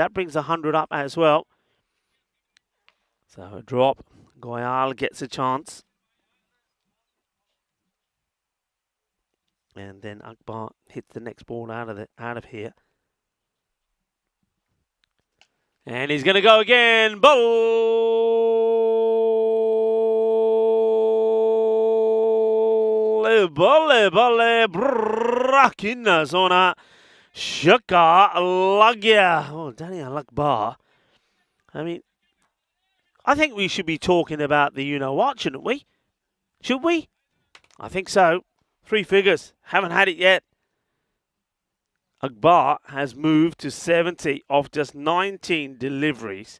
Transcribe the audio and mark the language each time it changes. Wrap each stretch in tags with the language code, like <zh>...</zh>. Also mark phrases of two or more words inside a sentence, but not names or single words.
<en>That brings 100 up as well. So a drop. Goyal gets a chance. And then Akbar hits the next ball out of here. And he's going to go again. Bolle, brakina zona.</en> <hi>Shaka Lagya.</hi> <en>Oh, Daniel Akbar. I mean, I think we should be talking about the you-know-what, shouldn't we? Should we? I think so. 3 figures. Haven't had it yet. Akbar has moved to 70 off just 19 deliveries.</en>